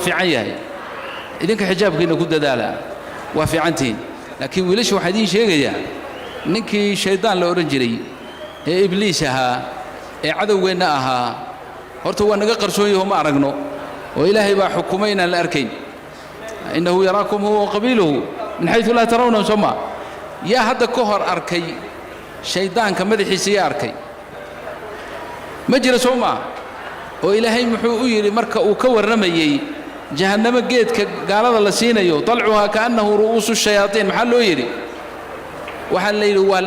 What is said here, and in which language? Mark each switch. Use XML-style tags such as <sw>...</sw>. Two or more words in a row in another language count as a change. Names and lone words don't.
<so>fiican yahay idinka xijaabkiina ku dadaala waa fiicantiin laakiin wiilasha waxa idin sheegayaa ninkii shaydaan la oran jiray ee ibliis ahaa ee cadawgeena ahaa horta waa naga qarsoon yahay ma aragno oo ilaahay baa xukumay inaan la arkayn</so> <ar>إنه يراكم هو وقبيله من حيث لا ترونهم</ar> <so>sama ya hadda ka hor arkay shaydaanka madaxiisa ya arkay ma jira soma oo ilaahay muxuu u yiri marka uu ka waramayay jahannama geedka gaalada la siinayo</so> <ar>طلعها كأنه رؤوس الشياطين</ar> <so>maxaa loo yiri waxaa la yidhi waa</so>